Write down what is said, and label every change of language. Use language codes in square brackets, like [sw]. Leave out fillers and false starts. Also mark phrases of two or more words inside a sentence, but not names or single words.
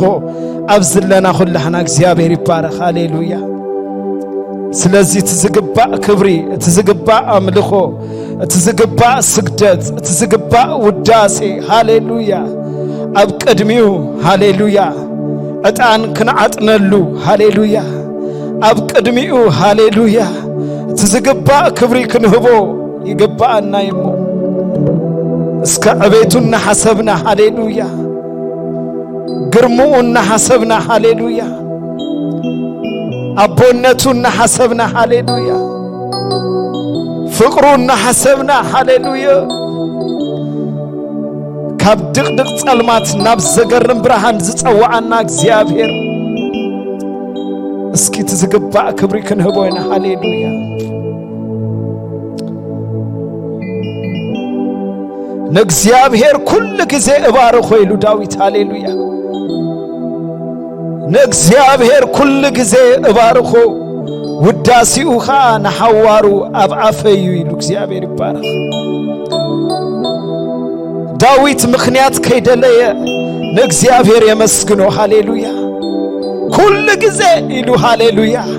[ti] አብዝለና ሁላህና እግዚአብሔር ይባረክ ሃሌሉያ ስለዚህ ትዝግባ ክብሪ ትዝግባ አምልኮ ትዝግባ ስግደት ትዝግባ ውዳሴ ሃሌሉያ አብቀድሚው ሃሌሉያ እጣን ክንዓጥነሉ ሃሌሉያ አብቀድሚው ሃሌሉያ ትዝግባ ክብሪ ክንህቦ ይገባና ይሞ እስከ አቤቱና ሐሰብና ሃሌሉያ ግርሙና ሐሰብና ሃሌሉያ አቦነቱና ሐሰብና ሃሌሉያ ፍቅሩና ሐሰብና ሃሌሉያ ካብ ድቅድቅ ጸልማት ናብ ዘገርም ብርሃን ዝጸዋዓና እግዚአብሔር እስኪ ትዝግባ ክብሪ ክንህቦና ሃሌሉያ ነእግዚአብሔር ኩል ጊዜ እባርኮ ይሉ ዳዊት ሃሌሉያ ነእግዚአብሔር ኩል ጊዜ እባርኮ ውዳሲኡኻ ነሐዋሩ አብአፈዩ ይሉ እግዚአብሔር ይባረክ ዳዊት ምክንያት ከይደለየ ነእግዚአብሔር የመስግኖ ሃሌሉያ ኩል ጊዜ ይሉ ሃሌሉያ